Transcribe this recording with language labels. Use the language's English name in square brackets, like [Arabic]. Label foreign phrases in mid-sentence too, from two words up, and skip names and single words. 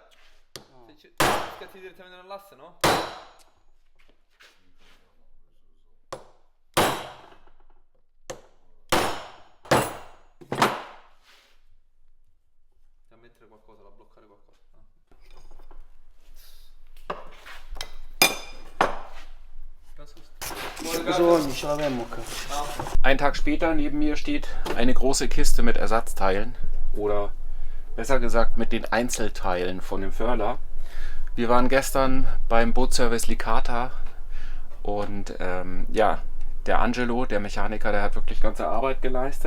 [Italian] Scatti direttamente nell'asse, no? Da mettere qualcosa, da bloccare qualcosa. Bisogna, ce l'abbiamo qua. [German] Einen Tag später neben mir steht eine große Kiste mit Ersatzteilen oder besser gesagt mit den Einzelteilen von dem Förler. Wir waren gestern beim Bootservice Licata und ja, der Angelo, der Mechaniker, der hat wirklich ganze Arbeit geleistet.